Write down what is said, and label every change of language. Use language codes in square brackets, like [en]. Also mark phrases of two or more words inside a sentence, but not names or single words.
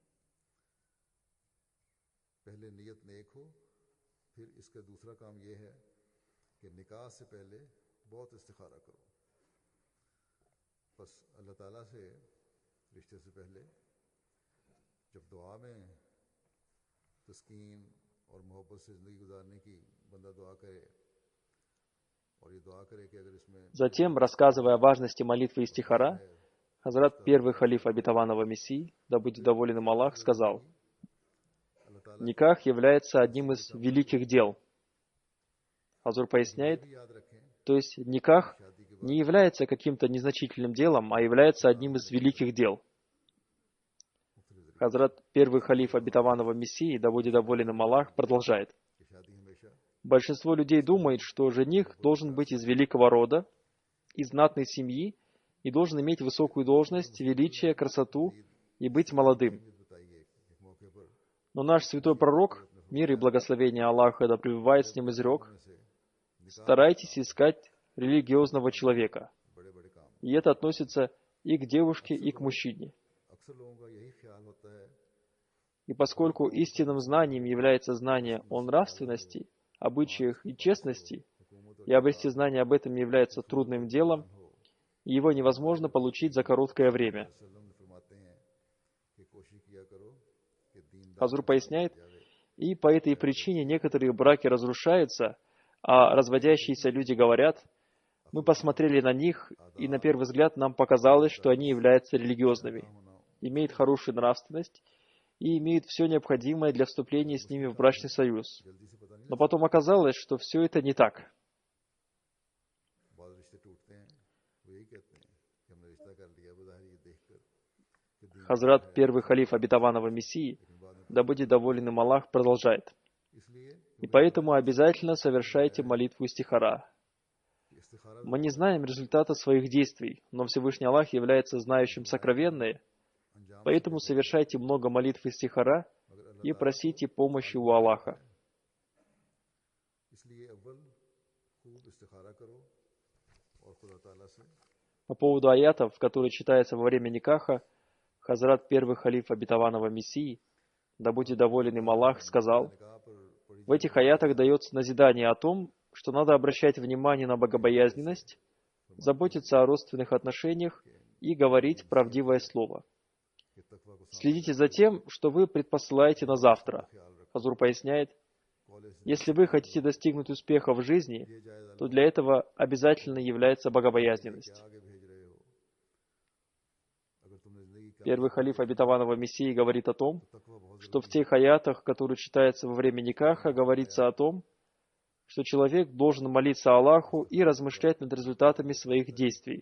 [ur] پہلے نیت نیک ہو پھر اس کا دوسرا کام یہ ہے کہ نکاح سے پہلے بہت استخارہ کرو بس اللہ تعالیٰ سے رشتے سے پہلے جب دعا میں تسکین اور محبت سے زندگی گزارنے کی بندہ دعا کرے اور یہ دعا کرے کہ اگر اس میں [ru] Затем, рассказывая о важности молитвы истихара, Хазрат первый халиф обетованного Мессии, да будет доволен им Аллах, сказал: [ur] اللہ تعالیٰ [ru] никах является одним из великих дел. Хазур поясняет, [ur] بھی یاد رکھیں [ru] то есть никах не является каким-то незначительным делом, а является одним из великих дел. Хазрат первый халиф обетованного Мессии, да будет доволен им Аллах, продолжает: [ur] کہ شادی ہمیشہ [ru] большинство людей думает, что жених должен быть из великого рода, из знатной семьи и должен иметь высокую должность, величие, красоту и быть молодым. [ur] بتائی ہے ایک موقعے پر [ru] Но наш святой пророк, мир и благословение Аллаха да пребывает с ним, изрек: старайтесь искать религиозного человека. [ur] بڑے بڑے کام [ru] И это относится и к девушке, и к мужчине. [ur] اکثر لوگوں کا یہی خیال ہوتا ہے [ru] И поскольку истинным знанием является знание о нравственности, обычаях и честности, и обрести знание об этом является трудным делом, и его невозможно получить за короткое время. [ur] وسلم نے فرماتے ہیں کہ کوشش کیا کرو کہ دیندار [ru] Хазур поясняет, и по этой причине некоторые браки разрушаются, а разводящиеся люди говорят: мы посмотрели на них, и на первый взгляд нам показалось, что они являются религиозными, имеют хорошую нравственность и имеют все необходимое для вступления с ними в брачный союз. [ur] جلدی سے پتا نہیں [ru] Но потом оказалось, что все это не так. [ur] بعد رشتے ٹوٹتے ہیں وہ یہی کہتے ہیں کہ ہم نے رشتہ کر لیا بظاہر یہ دیکھ کر کہ دین [ru] Хазрат, первый халиф обетованного Мессии, да будет доволен им Аллах, продолжает: [ur] इसलिए [ru] и поэтому обязательно совершайте молитву истихара. [ur] کہ استخارہ [ru] Мы не знаем результата своих действий, но Всевышний Аллах является знающим сокровенное, [ur] अंजाम [ru] поэтому совершайте много молитв истихара и просите помощи у Аллаха. [ur] اس لیے اول خوب استخارہ کرو اور خدا تعالیٰ سے [ru] По поводу аятов, которые читаются во время никаха, Хазрат первый халиф обетованного Мессии, да будет доволен им Аллах, сказал: [ur] نکاح پر پڑی [ru] в этих аятах дается назидание о том, что надо обращать внимание на богобоязненность, заботиться о родственных отношениях и говорить правдивое слово. [ur] کہ تقویٰ کو [ru] Следите за тем, что вы предпосылаете на завтра. Хазур поясняет, [ur] کالج سے [ru] если вы хотите достигнуть успеха в жизни, [ur] یہ جائز [ru] то для этого обязательно является богобоязненность. [ur] آگے بھیج رہے ہو اگر تم نے زندگی کا [ru] Первый халиф обетованного Мессии говорит о том, [ur] تقویٰ بہت [ru] что в тех аятах, которые читаются во время никаха, говорится о том, что человек должен молиться Аллаху и размышлять над результатами своих действий.